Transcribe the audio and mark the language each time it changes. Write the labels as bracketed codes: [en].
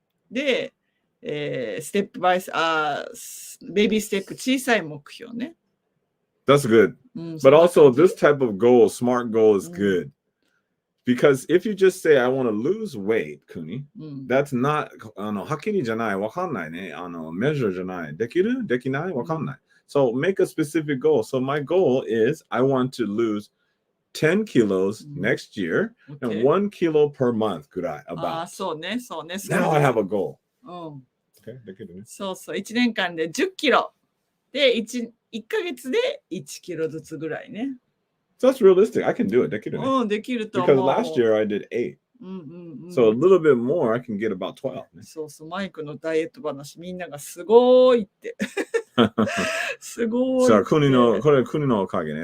[ja] で、ステップバイベイビーステップ、小さい目標ね。 [en] That's good. But also, this type of goal, SMART goal, is good. Because if you just say, I want to lose weight, Kuni, that's not, [ja] はっきりじゃない、わかんないね。 measure じゃない。できる？できない？わかんない。 [en] So make a specific goal. So my goal is I want to lose 10 kilos next year and 1 kilo per month ぐらい [ja] ああ、 [en] about. [ja] そうね、そうね。 [en] Now I have a goal. [ja] うん。 Okay, できるね。そうそう、1年間で10キロ。で、1ヶ月で1キロずつぐらいね。 [en] So that's realistic. I can do it. [ja] できるね。うん、できると思う。 [en] Because last year I did 8. [ja] うんうんうん。 [en] So a little bit more, I can get about 12. [ja] ね。そうそう、マイクのダイエット話、みんながすごいって。すごいって。さあ、国の、これ国のおかげね。